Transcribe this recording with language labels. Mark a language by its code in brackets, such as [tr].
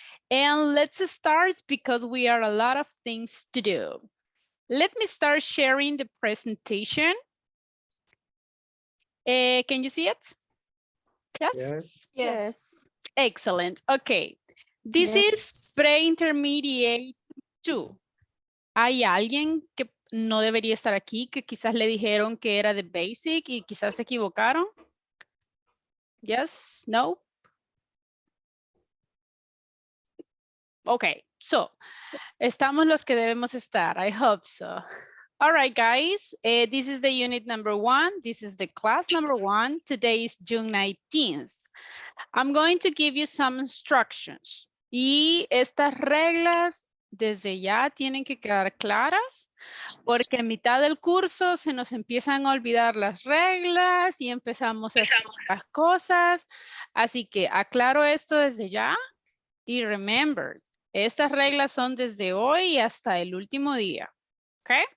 [en] And let's start because we are a lot of things to do. Let me start sharing the presentation. Can you see it? Yes? Yes. Yes. Excellent. Okay. This is pre-intermediate 2. [es] Hay alguien que no debería estar aquí, que quizás le dijeron que era de basic y quizás se equivocaron. [en] Yes? No? Okay, so [es] estamos los que debemos estar. [en] I hope so. All right, guys. This is the unit number 1. This is the class number 1. Today is June 19th. I'm going to give you some instructions. [es] Y estas reglas desde ya tienen que quedar claras porque en mitad del curso se nos empiezan a olvidar las reglas y empezamos a hacer las cosas. Así que aclaro esto desde ya y remember, estas reglas son desde hoy hasta el último día. ¿Ok?